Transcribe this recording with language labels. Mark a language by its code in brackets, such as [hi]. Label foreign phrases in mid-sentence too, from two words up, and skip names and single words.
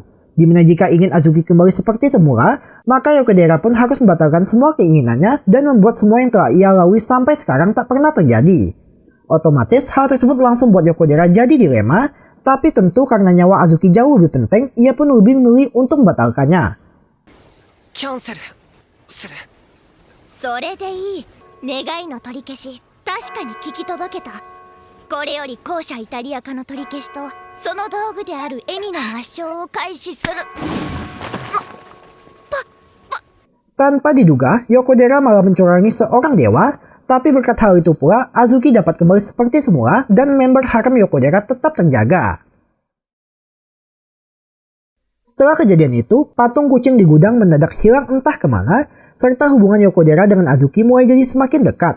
[id] Dimana jika ingin Azuki kembali seperti semula, maka Yokodera pun harus membatalkan semua keinginannya dan membuat semua yang telah ia lalui sampai sekarang tak pernah terjadi. Otomatis hal tersebut langsung buat Yokodera jadi dilema, tapi tentu karena nyawa Azuki jauh lebih penting, ia pun lebih memilih untuk membatalkannya. [ja] キャンセルする。それでいい。願いの取り消し、確かに聞き届けた。これより後者イタリア化の取り消しとその道具であるエミの抹消を開始する。 [id] Tanpa diduga, Yokodera malah mencurangi seorang dewa. Tapi berkat hal itu pula, Azuki dapat kembali seperti semula dan member harem Yokodera tetap terjaga. Setelah kejadian itu, patung kucing di gudang mendadak hilang entah kemana, serta hubungan Yokodera dengan Azuki mulai jadi semakin dekat.